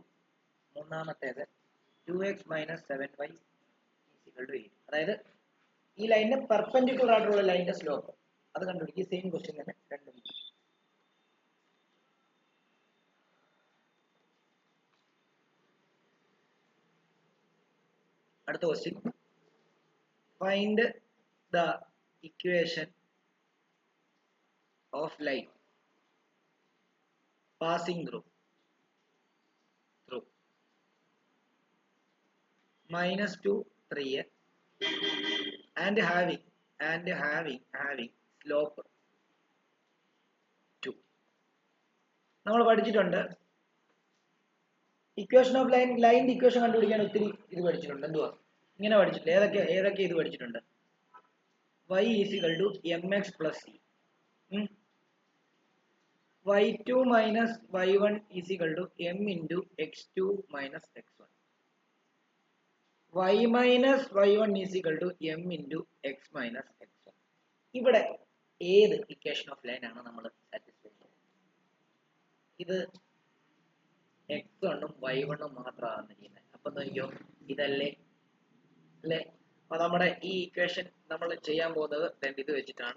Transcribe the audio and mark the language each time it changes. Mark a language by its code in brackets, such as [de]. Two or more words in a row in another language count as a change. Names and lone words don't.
[ml] മൂന്നാമത്തേത് 2x - 7y = 8. അതായത് ഈ ലൈനിന് പെർപെൻഡിക്കുലർ ആയിട്ടുള്ള ലൈനിന്റെ സ്ലോപ്പ് അത് കണ്ടുപിടിക്കുക. [en] same question [ml] തന്നെ രണ്ടും. അടുത്ത ക്വസ്റ്റ്യൻ, [en] find the equation of line passing through -2, 3x and having slope 2. [ml] നമ്മൾ പഠിച്ചിട്ടുണ്ട് [en] equation of [ml] ലൈനിന്റെ ഇക്വേഷൻ കണ്ടുപിടിക്കാൻ ഒത്തിരി ഇത് പഠിച്ചിട്ടുണ്ട്. എന്തുവാ ഇങ്ങനെ പഠിച്ചിട്ടില്ല? ഏതൊക്കെ ഇത് പഠിച്ചിട്ടുണ്ട്? y = mx + c. y2 - y1 = m × x2 - x1. y - y1 = m × x - x1. ഇവിടെ ഏത് [en] equation of line [ml] ആണ് നമ്മൾ സാറ്റിസ്ഫൈ ചെയ്യുന്നത്? ഇത് x1 ഉം y1 ഉം മാത്രമാണ് തന്നിരിക്കുന്നത്. അപ്പൊ നോക്കിയോ, ഇതല്ലേ അല്ലേ? അപ്പൊ നമ്മുടെ ഈ ഇക്വേഷൻ നമ്മൾ ചെയ്യാൻ പോകുന്നത് ഇത് വെച്ചിട്ടാണ്.